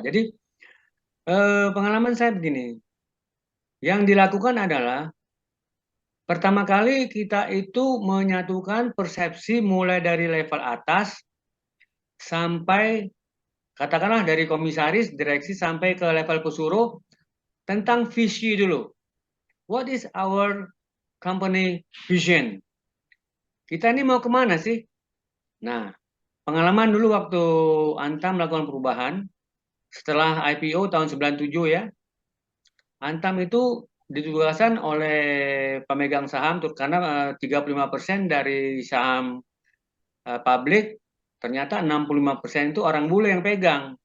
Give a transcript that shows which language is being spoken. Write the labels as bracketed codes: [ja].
[id] Jadi pengalaman saya begini. Yang dilakukan adalah pertama kali kita itu menyatukan persepsi mulai dari level atas sampai katakanlah dari komisaris, direksi sampai ke level pesuruh tentang visi dulu. [en] What is our company vision? [id] Kita ini mau kemana sih? Nah, pengalaman dulu waktu Antam melakukan perubahan, setelah IPO tahun 97 ya, Antam itu ditugaskan oleh pemegang saham karena 35% dari saham publik, ternyata 65% itu orang bule yang pegang.